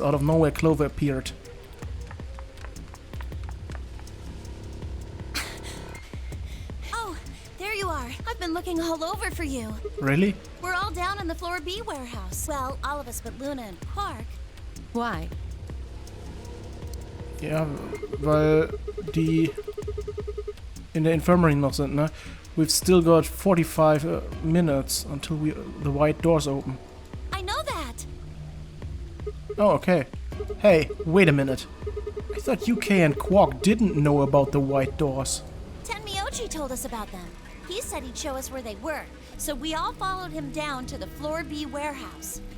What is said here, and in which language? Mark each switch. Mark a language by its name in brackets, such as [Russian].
[English] Out of nowhere, Clover appeared. Oh, there you are. I've been looking all over for you. Really? We're all down in the floor B warehouse. Well, all of us but Luna and Quark. Why? [German] Ja, weil die in der Infirmary noch sind, ne? [English] We've still got 45 minutes until the white doors open. I know that. Oh, okay. Hey, wait a minute. I thought UK and Quark didn't know about the white doors. Tenmyoji told us about them. He said he'd show us where they were, so we all followed him down to the floor B warehouse.